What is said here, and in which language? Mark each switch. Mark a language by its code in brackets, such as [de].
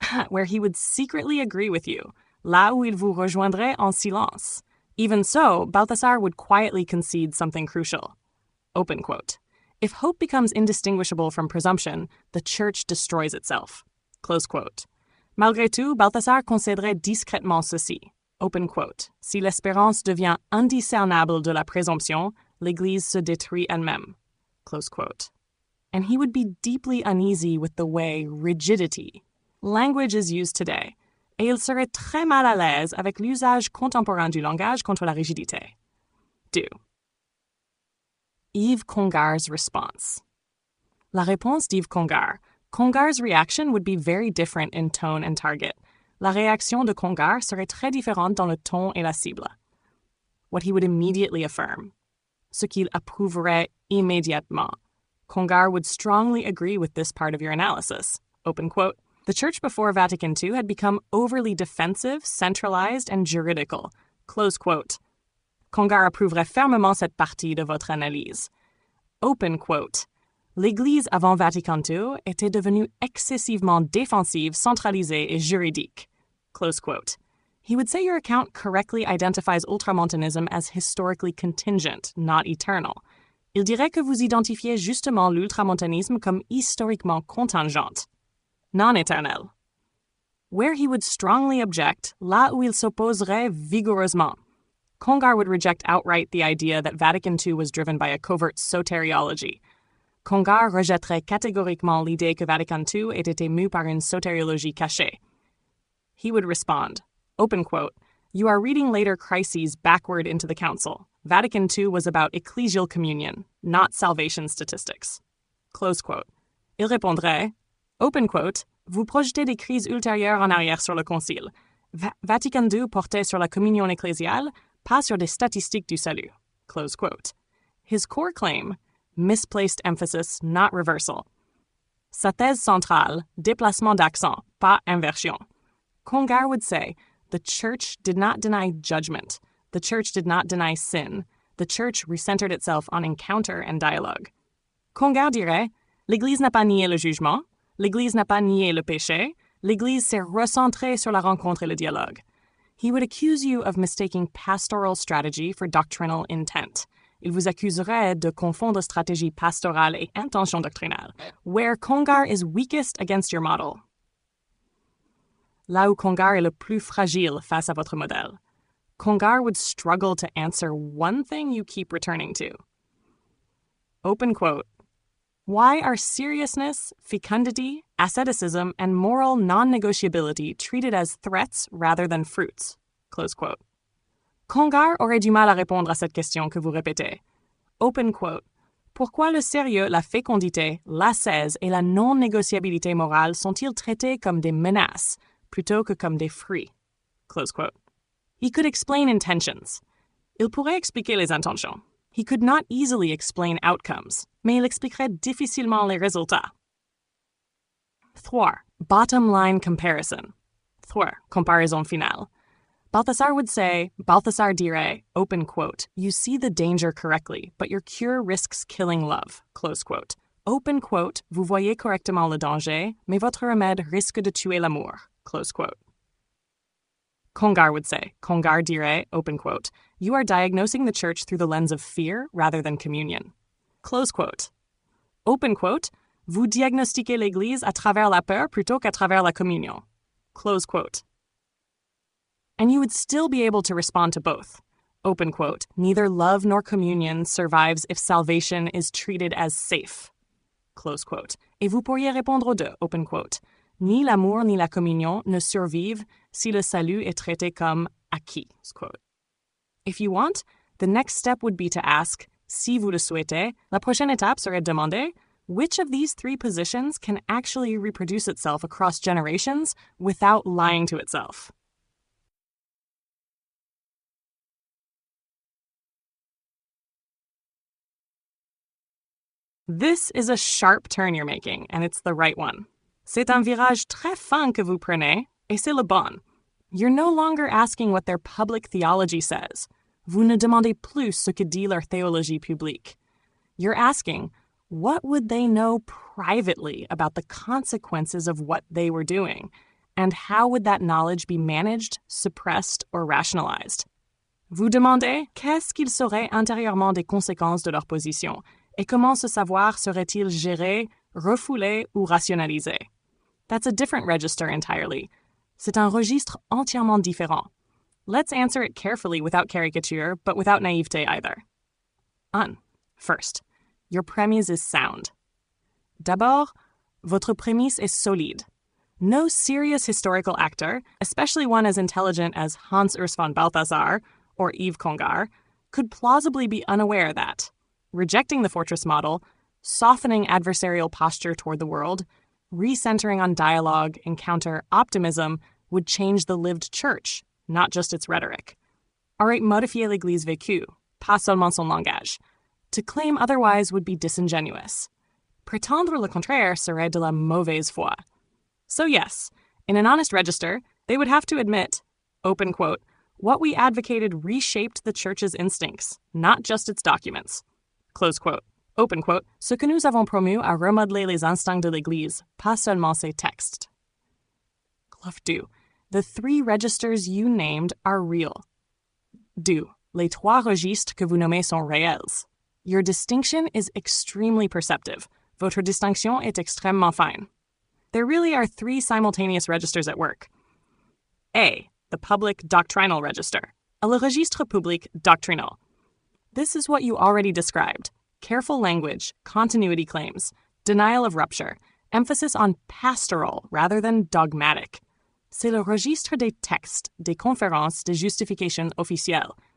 [en] Where he would secretly agree with you, [fr] là où il vous rejoindrait en silence. [en] Even so, Balthasar would quietly concede something crucial. Open quote. If hope becomes indistinguishable from presumption, the church destroys itself. Close quote. [fr] Malgré tout, Balthasar concéderait discrètement ceci. [en] Open quote. [fr] Si l'espérance devient indiscernable de la présomption, l'Église se détruit elle-même. [en] Close quote. And he would be deeply uneasy with the way rigidity, language is used today, [fr] et il serait très mal à l'aise avec l'usage contemporain du langage contre la rigidité. 2. [en] Yves Congar's response. [fr] La réponse d'Yves Congar. [en] Congar's reaction would be very different in tone and target. [fr] La réaction de Congar serait très différente dans le ton et la cible. [en] What he would immediately affirm. [fr] Ce qu'il approuverait immédiatement. [en] Congar would strongly agree with this part of your analysis. Open quote. The church before Vatican II had become overly defensive, centralized, and juridical. Close quote. [fr] Congar approuverait fermement cette partie de votre analyse. [en] Open quote. [fr] L'Église avant Vatican II était devenue excessivement défensive, centralisée et juridique. [en] Close quote. He would say your account correctly identifies ultramontanism as historically contingent, not eternal. [fr] Il dirait que vous identifiez justement l'ultramontanisme comme historiquement contingent, non-éternel. [en] Where he would strongly object, [fr] là où il s'opposerait vigoureusement. [en] Congar would reject outright the idea that Vatican II was driven by a covert soteriology. [fr] Congar rejetterait catégoriquement l'idée que Vatican II ait été mu par une sotériologie cachée. [en] He would respond, open quote, you are reading later crises backward into the council. Vatican II was about ecclesial communion, not salvation statistics. Close quote. [fr] Il répondrait, [en] open quote, [fr] vous projetez des crises ultérieures en arrière sur le concile. Vatican II portait sur la communion ecclésiale, pas sur des statistiques du salut. [en] Close quote. His core claim, misplaced emphasis, not reversal. [fr] Sa thèse centrale, déplacement d'accent, pas inversion. [en] Congar would say, the church did not deny judgment. The church did not deny sin. The church recentered itself on encounter and dialogue. [fr] Congar dirait, l'Église n'a pas nié le jugement, l'Église n'a pas nié le péché, l'Église s'est recentrée sur la rencontre et le dialogue. [en] He would accuse you of mistaking pastoral strategy for doctrinal intent. [fr] Il vous accuserait de confondre stratégie pastorale et intention doctrinale, [en] where Congar is weakest against your model. [fr] Là où Congar est le plus fragile face à votre modèle. [en] Congar would struggle to answer one thing you keep returning to. Open quote. Why are seriousness, fecundity, asceticism, and moral non-negotiability treated as threats rather than fruits? Close quote. [fr] Congar aurait du mal à répondre à cette question que vous répétez. [en] Open quote. [fr] Pourquoi le sérieux, la fécondité, l'ascèse et la non-négociabilité morale sont-ils traités comme des menaces plutôt que comme des fruits? [en] Close quote. He could explain intentions. [fr] Il pourrait expliquer les intentions. [en] He could not easily explain outcomes, [fr] mais il expliquerait difficilement les résultats. [en] 3. Bottom line comparison. 3. [fr] Comparaison finale. [en] Balthasar would say, [fr] Balthasar dirait, [en] open quote, you see the danger correctly, but your cure risks killing love, close quote. Open quote, [fr] vous voyez correctement le danger, mais votre remède risque de tuer l'amour, [en] close quote. Congar would say, [fr] Congar dirait, [en] open quote, you are diagnosing the church through the lens of fear rather than communion. Close quote. Open quote, [fr] vous diagnostiquez l'Église à travers la peur plutôt qu'à travers la communion. [en] Close quote. And you would still be able to respond to both. Open quote, neither love nor communion survives if salvation is treated as safe. Close quote. [fr] Et vous pourriez répondre aux deux, [en] open quote. [fr] Ni l'amour ni la communion ne survivent si le salut est traité comme acquis. Quote. [en] If you want, the next step would be to ask, [fr] si vous le souhaitez, la prochaine étape serait de demander, [en] which of these three positions can actually reproduce itself across generations without lying to itself? This is a sharp turn you're making, and it's the right one. [fr] C'est un virage très fin que vous prenez, et c'est le bon. [en] You're no longer asking what their public theology says. [fr] Vous ne demandez plus ce que dit leur théologie publique. [en] You're asking, what would they know privately about the consequences of what they were doing? And how would that knowledge be managed, suppressed, or rationalized? [fr] Vous demandez qu'est-ce qu'ils sauraient intérieurement des conséquences de leur position et comment ce savoir serait-il géré, refoulé ou rationalisé? [en] That's a different register entirely. [fr] C'est un registre entièrement différent. [en] Let's answer it carefully without caricature, but without naïveté either. First, your premise is sound. [fr] D'abord, votre prémisse est solide. [en] No serious historical actor, especially one as intelligent as Hans Urs von Balthasar or Yves Congar, could plausibly be unaware that rejecting the fortress model, softening adversarial posture toward the world, recentering on dialogue, encounter, optimism would change the lived church, not just its rhetoric. [fr] Aurait modifié l'Église vécue, pas seulement son langage. [en] To claim otherwise would be disingenuous. [fr] Prétendre le contraire serait de la mauvaise foi. [en] So yes, in an honest register, they would have to admit, open quote, what we advocated reshaped the church's instincts, not just its documents. Close quote. Open quote, [fr] ce que nous avons promu a remodelé les instincts de l'Église, pas seulement ses textes. [en] Glove 2. The 3 registers you named are real. 2. [fr] Les 3 registres que vous nommez sont réels. [en] Your distinction is extremely perceptive. [fr] Votre distinction est extrêmement fine. [en] There really are 3 simultaneous registers at work. A. The public doctrinal register. [fr] Le registre public doctrinal. [en] This is what you already described. Careful language, continuity claims, denial of rupture, emphasis on pastoral rather than dogmatic. [fr] C'est le registre des textes, des conférences, des justifications officielles.